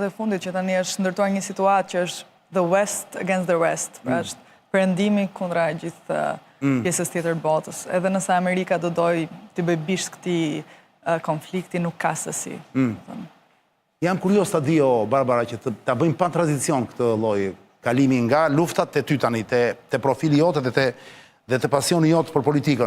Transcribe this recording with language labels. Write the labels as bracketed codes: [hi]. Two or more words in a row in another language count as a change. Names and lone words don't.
[sq] e fundit që tani është ndërtuar një situatë që është [en] the West against the West, [sq] pra është perëndimi kundra gjithë pjesës tjetër botës. Edhe nëse Amerika do doj të bëj bisht këtij konflikti, nuk ka sësi. Jam kurios ta di, Barbara, që ta bëjmë pa tranzicion këtë lloj kalimi nga luftat te ty tani, te profili jote dhe te pasioni jot për politikën.